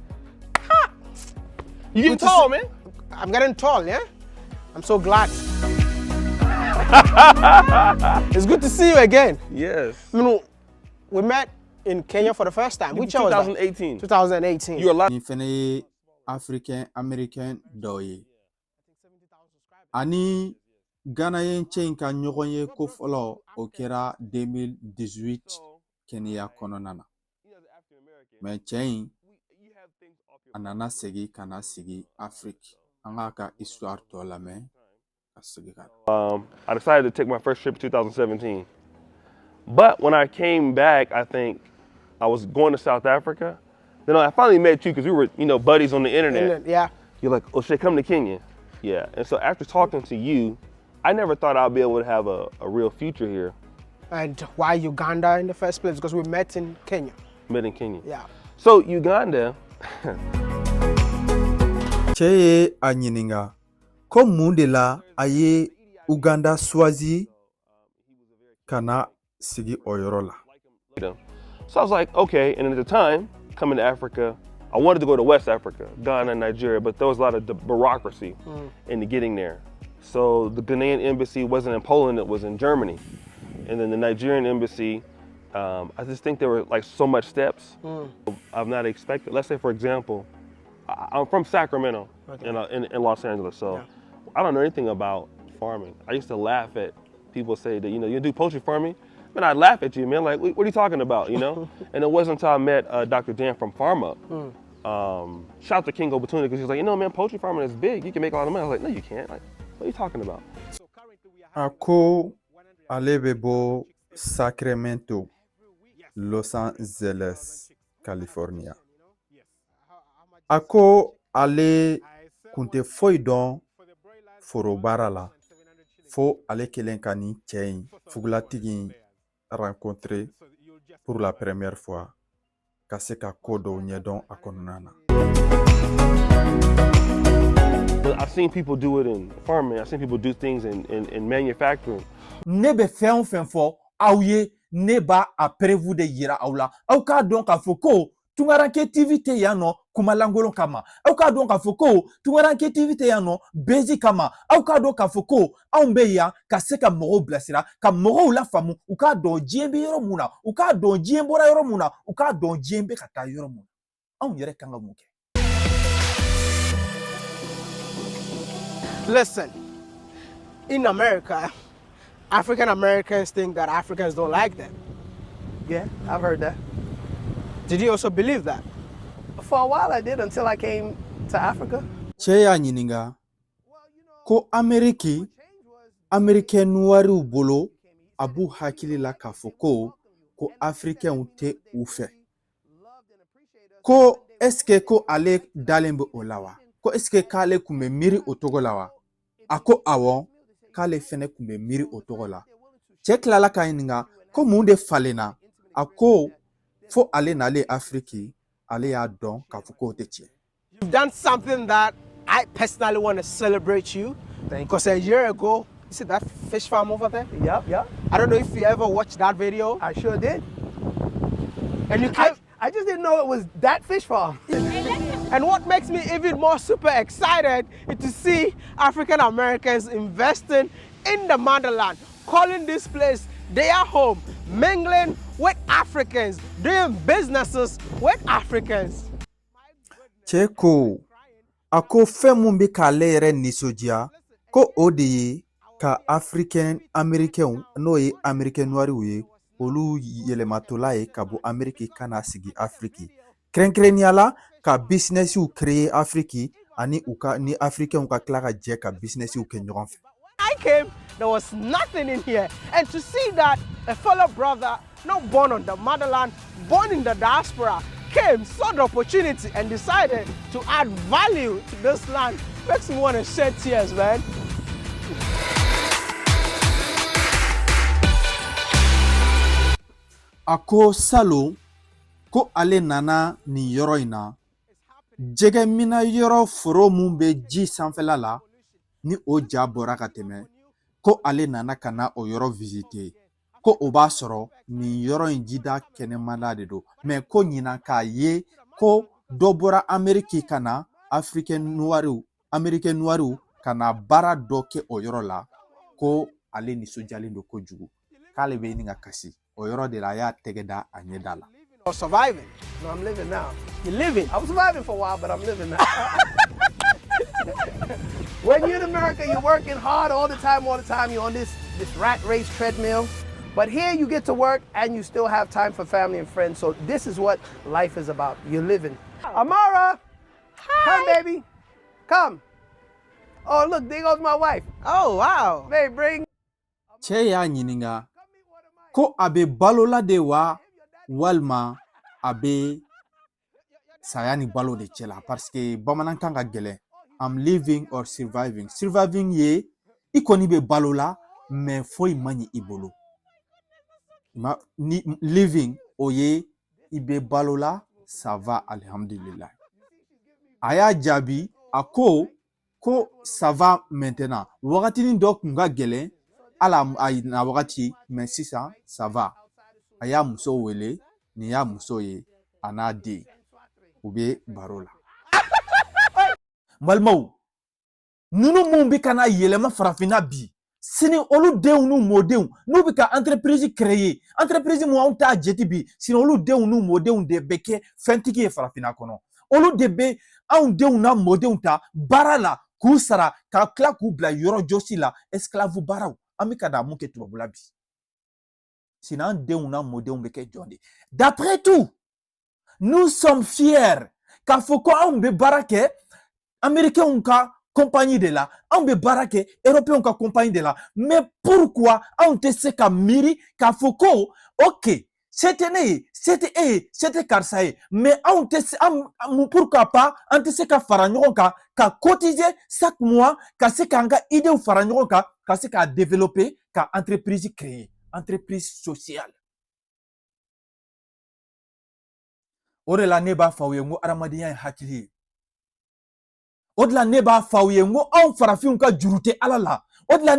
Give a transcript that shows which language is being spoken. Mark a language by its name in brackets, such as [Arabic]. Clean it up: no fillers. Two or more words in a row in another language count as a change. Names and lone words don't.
[English] You getting tall, man. I'm getting tall, yeah? I'm so glad. It's good to see you again. Yes. You know, we met in Kenya for the first time. Which year was that? 2018. 2018. You're a lot. [Bambara] Nin fɛnɛ ye [French] Africain Américain [Bambara] dɔ ye ani Ghanaian cɛ in ka ɲɔgɔn ye ko fɔlɔ o kɛra 2018 Kenya kɔnɔna na mais cɛ in a nana segin ka na sigi Afrique. An k'a ka histoire tɔ lamɛn ka segin ka na. [English] I decided to take my first trip in 2017. But when I came back, I think I was going to South Africa. Then I finally met you because we were, buddies on the internet. Yeah. You're like, O'Shea, come to Kenya. Yeah. And so after talking to you, I never thought I'd be able to have a real future here. And why Uganda in the first place? Because we met in Kenya. Met in Kenya. Yeah. So Uganda, [Bambara] Cheye a ɲininga ko mun de la a ye Uganda choisi kana sigi o yɔrɔ la. [English] so I was like, okay. And at the time, coming to Africa, I wanted to go to West Africa, Ghana, Nigeria, but there was a lot of bureaucracy in getting there. So the Ghanaian embassy wasn't in Poland, it was in Germany. And then the Nigerian embassy, I just think there were like so much steps I've not expected. Let's say, for example, I'm from Sacramento in Los Angeles, so I don't know anything about farming. I used to laugh at people say that, you do poultry farming? Man, I'd laugh at you, man, like, what are you talking about, And it wasn't until I met Dr. Dan from Pharma. Shout out to Kingo Batuna, because he was like, man, poultry farming is big. You can make a lot of money. I was like, no, you can't. Like, what are you talking about? [Bambara] Ako ale bɛ bɔ Sacramento, Los Angeles, California. Ako ale kun tɛ foyi dɔn forobara la fo ale kelen ka nin cɛ in fugulatigi in [French] rencontrer pour la première fois [Bambara] ka se ka ko dɔw ɲɛdɔn a kɔnɔna na. [English] I've seen people do it in farming. I've seen people do things in manufacturing. [Bambara] Ne bɛ fɛn o fɛn fɔ aw ye, ne b'a a [French] preuve de [Bambara] yira aw la. Aw k'a dɔn k'a fɔ ko Tungaranke TV tɛ yan nɔ kumalangolon kama. Aw k'a dɔn k'a fɔ ko Tungaranke TV tɛ yan nɔ bezi kama. Aw k'a dɔn k'a fɔ ko anw bɛ yan ka se ka mɔgɔw bilasira, ka mɔgɔw lafaamu, u k'a dɔn diɲɛ bɛ yɔrɔ mun na, u k'a dɔn diɲɛ bɔra yɔrɔ mun na, u k'a dɔn diɲɛ bɛ ka taa yɔrɔ mun na. Anw yɛrɛ kan ka mun kɛ? [English] Listen, in America, African Americans think that Africans don't like them. Yeah, I've heard that. Did you also believe that? For a while I did, until I came to Africa. [Bambara] Cɛ y'a ɲininga ko Ameriki, Amerikɛn nuwariw bolo a b'u hakili la k'a fɔ ko Afrikɛnw tɛ u fɛ. Ko [French] est-ce que [Bambara] ko ale dalen bɛ o la wa? Ko [French] est-ce que [Bambara] k'ale kun bɛ miiri o togo la wa? A ko awɔ, k'ale fɛnɛ kun bɛ miiri o togo la. Cɛ tilala k'a ɲininga ko mun de falenna? A ko fo ale n'ale Afriki, ale y'a dɔn k'a fɔ k'o tɛ tiɲɛ. [English] You've done something that I personally want to celebrate you. Because a year ago, you see that fish farm over there? Yep. I don't know if you ever watched that video. I sure did. And you came, I just didn't know it was that fish farm. and what makes me even more super excited is to see African Americans investing in the motherland, calling this place their home, mingling with Africans, doing businesses with Africans. [Bambara] Cɛ ko a ko fɛn mun bɛ k'ale yɛrɛ nisɔndiya ko o de ye ka [French] Africain Américains [Bambara] n'o ye [French] Américain noirs [Bambara] ye olu yɛlɛmatola ye ka bɔ Amérique ka na sigi Afrique. Kɛrɛnkɛrɛnnenya la ka businessiw créer Afrique ani ni Africains ka tila ka jɛ ka businessiw kɛ ɲɔgɔn fɛ. [English] I came, there was nothing in here. And to see that a fellow brother, not born on the motherland, born in the diaspora, came, saw the opportunity and decided to add value to this land makes me want to shed tears, man. [Bambara] Ako salo ko ale nana ni yɔrɔ in na jɛgɛ mina yɔrɔ foro mun bɛ ji sanfɛla la ni o ja bɔra ka tɛmɛ ko ale nana ka na o yɔrɔ visiter ko o b'a sɔrɔ nin yɔrɔ in jida kɛnɛmala de don mais ko ɲinan k'a ye ko dɔ bɔra Amérique ka na [French] Américain noirs [Bambara] ka na baara dɔ kɛ o yɔrɔ la ko ale nisɔndiyalen don kojugu k'ale bɛ ɲini ka kasi o yɔrɔ de la a y'a tɛgɛ da a ɲɛda la. [English] Or surviving. No, I'm living now. You're living. I was surviving for a while, but I'm living now. When you're in America, you're working hard all the time. You're on this rat race treadmill. But here you get to work and you still have time for family and friends. So this is what life is about. You're living. Amara! Hi! Come, baby. Come. Oh, look, there goes my wife. Oh, wow. Babe, bring. [Bambara] Cɛ y'a ɲininga ko a bɛ balola de wa walima a bɛ saya ni balo de cɛ la [French] parce que [Bambara] bamanankan ka gɛlɛn. [English] I'm living or surviving. [Bambara] Surviving ye i kɔni bɛ balo la mais foyi man ɲi i bolo ni living o ye i bɛ balo la [French] ça va [Bambara] alhamdulillah a y'a jaabi a ko [French] ça va maintenant [Bambara] wagatinin dɔ kun ka gɛlɛn ala a na wagati mais sisan [French] ça va [Bambara] a y'a muso wele nin y'a muso ye a n'a den u bɛ baro la balimaw ninnu mun bɛ ka na yɛlɛma farafinna bi sini olu denw n'u mɔdenw n'u bɛ ka [French] entreprise créer entreprise [Bambara] mun anw t'a jate bi sini olu denw n'u mɔdenw de bɛ kɛ fɛntigi ye farafinna kɔnɔ olu de bɛ anw denw n'a mɔdenw ta baara la k'u sara ka tila k'u bila yɔrɔ jɔsi la esclave baaraw an bɛ ka da mun kɛ tubabula bi sini an denw n'a mɔdenw bɛ kɛ jɔn de [French] d'après tout nous sommes fiers [Bambara] k'a fɔ ko anw bɛ baara kɛ américains ka compagnie de la anw bɛ baara kɛ européens ka compagnie de la mais pourquoi anw tɛ se ka miiri k'a fɔ ko [French] ok c'était [Bambara] ne ye c'était e ye c'était karisa ye mais anw tɛ se [French] pourquoi pas [Bambara] an tɛ se ka fara ɲɔgɔn kan ka [French] cotiser chaque mois [Bambara] ka se k'an ka idéw fara ɲɔgɔn kan ka se k'a développer ka [French] entreprise créer entreprise sociale [Bambara] o de la ne b'a fɔ aw ye n ko adamadenya ye hakili ye o de la ne b'a fɔ aw ye n ko anw farafinw ka juru tɛ ala la o de la